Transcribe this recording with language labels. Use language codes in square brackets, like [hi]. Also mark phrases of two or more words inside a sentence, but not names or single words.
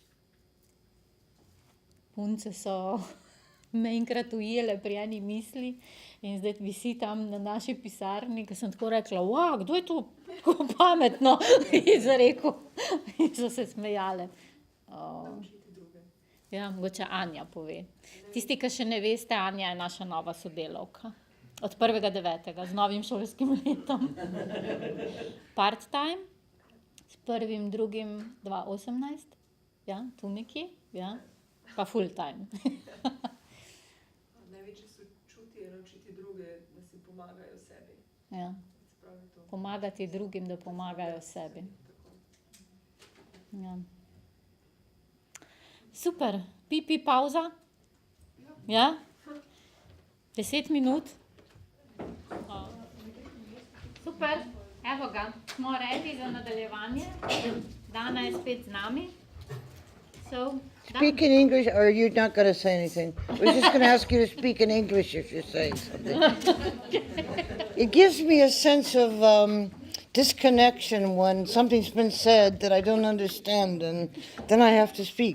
[sl] Punce so me enkrat ujele pri eni misli in zdaj visi tam na naši pisarni, ko sem tako rekla, kdo je to tako pametno izrekel? In so se smejale. Ja, mogoče Anja pove. Tisti, ki še ne veste, Anja je naša nova sodelavka. Od 1.9. z novim šolskim letom. Part-time, s 1.2.2018. Ja, tu nekje, ja. Pa full-time. Največje sočutje je naučiti druge, da si pomagajo sebi. Ja. Pomagati drugim, da pomagajo sebi. Ja. Super. Pipi, pauza? Ja? 10 minut? Super. Evo ga. Smo ready za nadaljevanje. Danah je spet z nami. [en] Speak in English, or you're not going to say anything? We're just going to ask you to speak in English if you're saying something. It gives me a sense of disconnection when something's been said that I don't understand, and then I have to speak.